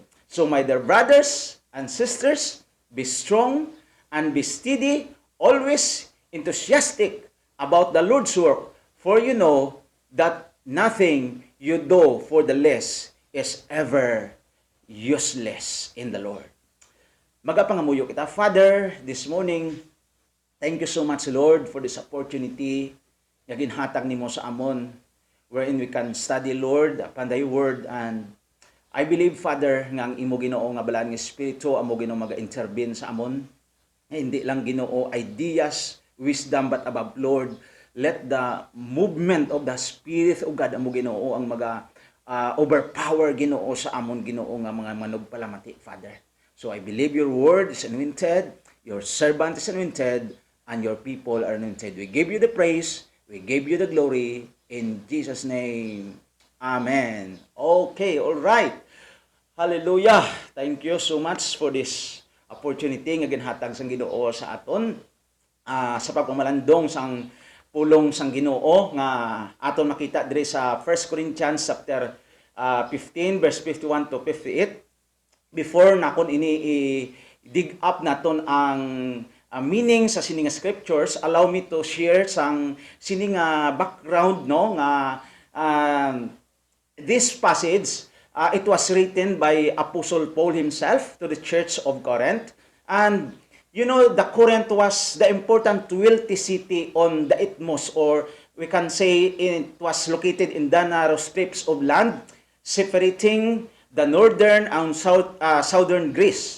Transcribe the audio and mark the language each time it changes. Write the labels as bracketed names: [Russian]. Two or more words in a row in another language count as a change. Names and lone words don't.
[English] So my dear brothers and sisters, be strong and be steady, always enthusiastic about the Lord's work, for you know that nothing you do for the less is ever useless in the Lord. [Hiligaynon] Magapangamuyo kita. [English] Father, this morning, thank you so much, Lord, for this opportunity [Hiligaynon] nga ginhatag nimo sa amon, [English] wherein we can study, Lord, upon thy word. And I believe, Father, [Hiligaynon] nga ang imo Ginoo nga balaan nga Espiritu, amo Ginoo maga-intervene sa amon. Hindi lang Ginoo [English] ideas, wisdom, but above, Lord, let the movement of the Spirit of God [Hiligaynon] amo Ginoo ang [English] overpower [Hiligaynon] Ginoo sa amon Ginoo nga mga manugpalamati, [English] Father. So I believe your word is anointed, your servant is anointed, and your people are anointed. We give you the praise, we give you the glory, in Jesus' name. Amen. Okay, all right. Hallelujah. Thank you so much for this opportunity [Hiligaynon] nga ginhatag sang Ginoo sa aton. Sa pagpamalandong sang pulong sang Ginoo nga aton makita diri sa 1 Corinthians chapter 15 verse 51 to 58. [English] Before [Hiligaynon] nakon ini [English] dig up [Hiligaynon] naton ang [English] meaning [Hiligaynon] sa sininga [English] scriptures, allow me to share [Hiligaynon] sang sininga [English] background [Hiligaynon] no nga [English] this passage it was written by Apostle Paul himself to the church of Corinth. And you know, the Corinth was the important wealthy city on the Isthmus, or we can say it was located in the narrow strips of land separating the northern and southern Greece.